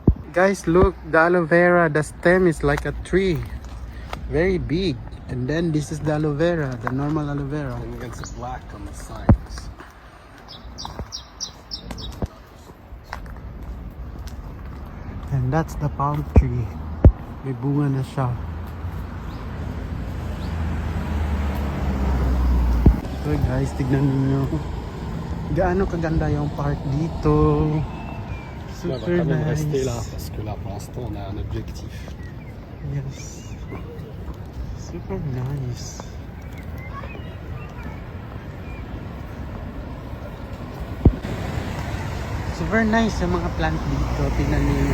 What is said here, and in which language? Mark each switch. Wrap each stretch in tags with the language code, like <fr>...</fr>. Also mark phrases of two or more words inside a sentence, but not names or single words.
<en>Guys, look, the aloe vera, the stem is like a tree. Very big. And then this is the aloe vera, the normal aloe vera. And it's black on the sides. And that's the palm tree.</en> <tl>May bunga na siya.</tl> <en>So guys,</en> <tl>tignan niyo. Gaano kaganda yung park dito.</tl> <fr>On va</fr> <en>Super</en> <fr>quand même rester là</fr> <en>nice.</en> <fr>parce que là pour l'instant on a un objectif.</fr> <en>Yes. Super nice. Super nice</en> <tl>yung mga plant dito. Tingnan niyo.</tl>